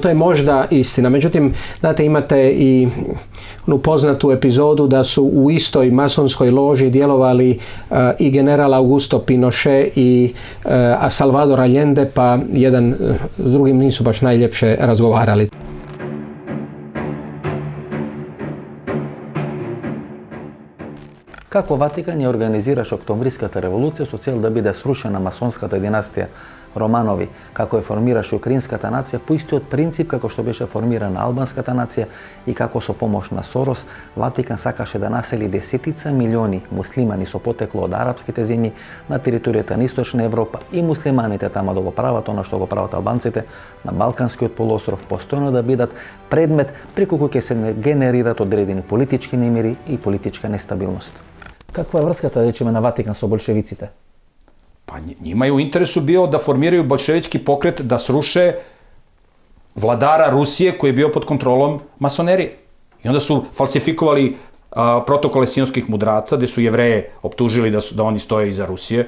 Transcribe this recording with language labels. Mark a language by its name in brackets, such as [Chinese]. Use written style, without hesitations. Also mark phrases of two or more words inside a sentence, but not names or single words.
[Croatian] To je možda istina. Međutim, znate, imate i onu poznatu epizodu da su u istoj masonskoj loži djelovali i general Augusto Pinochet i Salvador Allende, pa jedan s drugim nisu baš najljepše razgovarali. [Macedonian] Како Ватикан ја организираше Октомвриската револуција со цел да биде срушена масонската династија Романови, како ја формираше украинската нација по истиот принцип како што беше формирана албанската нација, и како со помош на Сорос, Ватикан сакаше да насели десетица милиони муслимани со потекло од арапските земји на територијата на Источна Европа, и муслиманите тама да го прават она што го прават албанците на Балканскиот полуостров, постојано да бидат предмет преку кој ќе се генерират одредени политички немири и политичка нестабилност. Каква е врската, речеме, на Ватикан со большевиците? [Serbian] Pa njima je u interesu bio da formiraju bolševički pokret, da sruše vladara Rusije koji je bio pod kontrolom masonerije. I onda su falsifikovali protokole sionskih mudraca, gde su Jevreje optužili da oni stoje iza Rusije.